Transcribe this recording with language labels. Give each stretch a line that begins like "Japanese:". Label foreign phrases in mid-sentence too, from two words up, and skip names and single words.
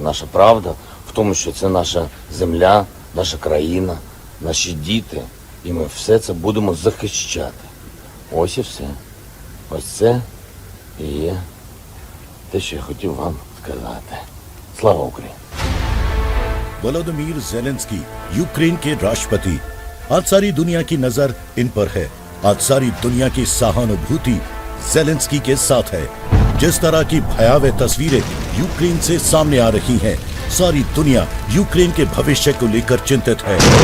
Ukrainian: Наша правда в тому, що це наша земля, наша країна, наші діти, і ми все це будемо захищати. Ось і все. Ось це і є те, що я хотів вам сказати. Слава Україні!
Hindi: वोलोदिमीर ज़ेलेंस्की यूक्रेन के राष्ट्रपति। आज सारी दुनिया की नजर इन पर है। आज सारी दुनिया की सहानुभूति ज़ेलेंस्की के साथ है। जिस तरह की भयावह तस्वीरें यूक्रेन से सामने आ रही हैं, सारी दुनिया यूक्रेन के भविष्य को लेकर चिंतित है।